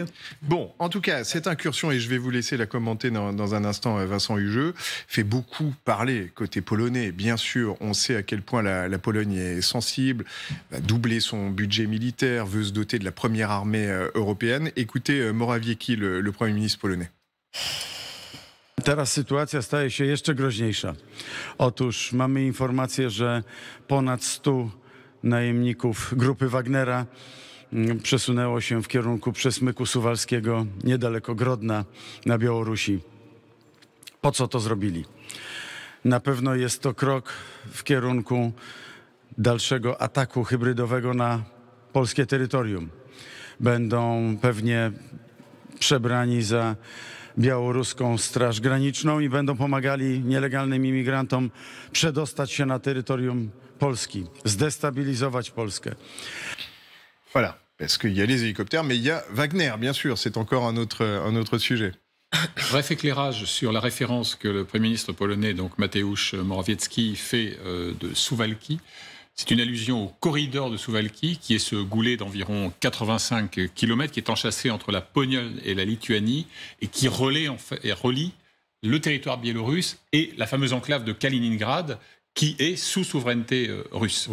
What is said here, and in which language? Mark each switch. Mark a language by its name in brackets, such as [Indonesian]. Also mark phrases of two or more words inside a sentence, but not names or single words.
[French] Bon, en tout cas, cette incursion, et je vais vous laisser la commenter dans un instant, Vincent Hugeux, fait beaucoup parler côté polonais. Bien sûr, on sait à quel point la Pologne est sensible, va doubler son budget militaire, veut se doter de la première armée européenne. Écoutez Morawiecki, le Premier ministre polonais. [Polish] Teraz sytuacja staje się jeszcze groźniejsza. Otóż mamy informację, że ponad 100 najemników grupy Wagnera przesunęło się w kierunku przesmyku suwalskiego niedaleko Grodna na Białorusi. Po co to zrobili? Na pewno jest to krok w kierunku dalszego ataku hybrydowego na polskie terytorium. Będą pewnie przebrani za białoruską Straż Graniczną i będą pomagali nielegalnym imigrantom przedostać się na terytorium Polski, zdestabilizować Polskę. [French] Voilà, parce qu'il y a les hélicoptères, mais il y a Wagner, bien sûr, c'est encore un autre sujet. Bref éclairage sur la référence que le Premier ministre polonais, donc Mateusz Morawiecki, fait de Suwałki. C'est une allusion au corridor de Suwałki, qui est ce goulet d'environ 85 km qui est enchâssé entre la Pologne et la Lituanie et qui relie le territoire biélorusse et la fameuse enclave de Kaliningrad, qui est sous souveraineté russe.